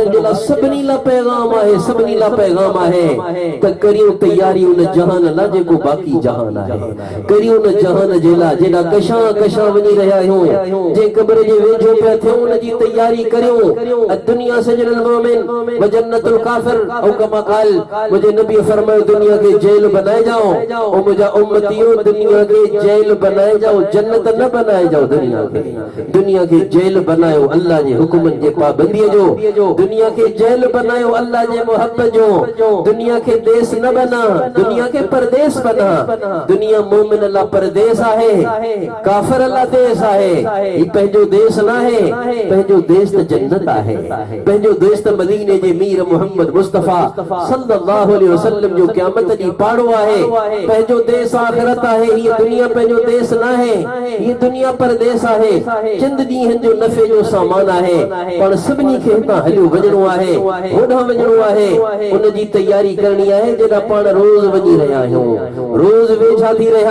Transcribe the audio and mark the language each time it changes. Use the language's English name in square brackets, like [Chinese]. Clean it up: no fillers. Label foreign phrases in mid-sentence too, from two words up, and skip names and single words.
[Sindhi] जे लाइ सभिनी लाइ पैगाम आहे सभिनी लाइ पैगाम आहे त करियो तयारी उन जहान लाइ जेको बाक़ी जहान आहे करियो उन जहान जे लाइ जेॾा कशां कशां वञी रहिया आहियूं जे क़ब्र जे वेझो पिया थियूं उन जी तयारी करियो [Arabic] الدنيا سجن المؤمن و جنة الكافر أو كما قال [Urdu] مجھے نبی فرمایا دنیا کے جیل بنائے جاؤ اور مجھے امتیوں دنیا کے جیل بنائے جاؤ جنت نہ بنائے جاؤ [Sindhi] दुनिया के जेल बनायो अल्लाह जे हुक्म जे पाबंदी जो दुनिया के जेल बनायो अल्लाह जे मोहब्बत जो दुनिया के देश न बना दुनिया के परदेश बना दुनिया मोमिन अल्लाह परदेश आहे काफिर अल्लाह देश आहे ई पंहिंजो देश न आहे पंहिंजो देश त जन्नत आहे पंहिंजो देश त मदीने जे मीर मोहम्मद मुस्तफा [Arabic] صلى الله عليه وسلم [Sindhi] जो क़यामत दी पाड़ो आहे पंहिंजो देश आखिरत आहे ये दुनिया पंहिंजो देश न आहे ये दुनिया परदेश आहे चंद ॾींहंनि जो नफ़े जो सामान आहे पर सभिनी खे हितां हलियो वञणो आहे होॾां वञणो आहे उन जी तयारी करणी आहे जेॾा पाण रोज़ वञी रहिया आहियूं रोज़ वेझा थी रहिया